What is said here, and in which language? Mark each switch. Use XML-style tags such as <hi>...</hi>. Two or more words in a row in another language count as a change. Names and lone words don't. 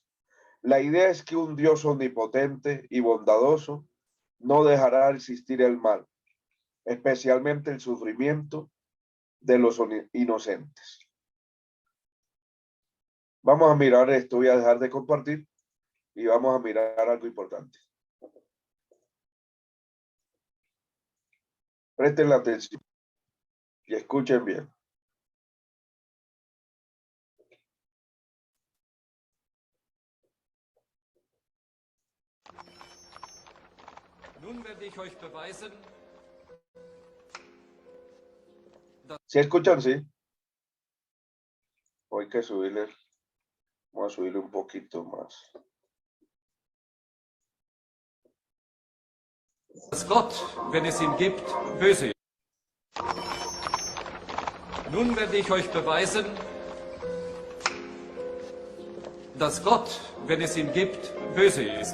<es>La idea es que un Dios omnipotente y bondadoso no dejará existir el mal, especialmente el sufrimiento de los inocentes. Vamos a mirar esto, voy a dejar de compartir y vamos a mirar algo importante. Presten la atención y escuchen bien.</es> <de>Nun werde ich euch beweisen,</de> <es>¿Sí escuchan? Sí. Hay que subirle, vamos a subirle un poquito más.</es> <de>dass Gott, wenn es ihn gibt, böse ist. Nun werde ich euch beweisen, dass Gott, wenn es ihn gibt, böse ist.</de>